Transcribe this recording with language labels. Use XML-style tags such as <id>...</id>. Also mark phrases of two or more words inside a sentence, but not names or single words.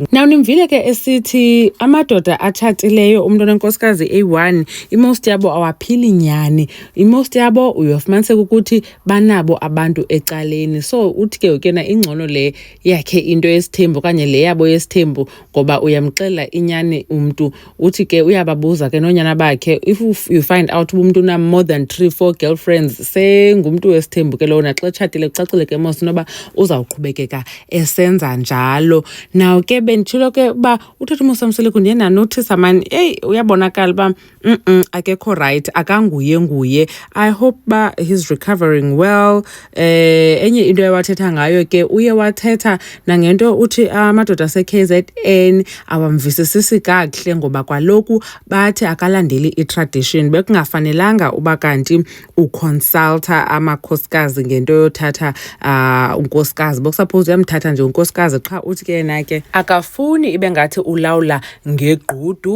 <xh>Now nimvile ke esithi amadoda atshatileyo umuntu onenkosikazi A1 imost yabo awaphili nyani. Imost yabo uyofumaniseka ukuthi banabo abantu ecaleni. So uthi ke ukena ingcono le yakhe into yesithembu kanye le yabo yesithembu ngoba uyamxela inyani umuntu uthi ke uyababuza ke nonyana bakhe</xh> <en>if you find out</en> <xh>umuntu una</xh> <en>more than 3-4 girlfriends</en> <xh>sengumuntu wesithembu ke lona xa etshatile kucacile ke mos noba uzawuqhubekeka esenza njalo. Now ke benditshilo ke ba uTata Mosamseleku ndiye notice man uyabonakala ba akekho right akanguye.</xh> <en>I hope ba he's recovering well.</en> <xh>Enye into ewathetha ngayo ke uye wathetha nangento uthi amadoda seKZN awamvisisisi kakuhle ngoba kwaloku bathi akalandeli itradition bekungafanelanga uba kanti uconsulta amakhosikazi ngento yothatha unkosikazi bokusuppose uyamthatha nje unkosikazi qha uthi ke yena ke akafuni ibe ngathi ulawula ngegqudu.</xh>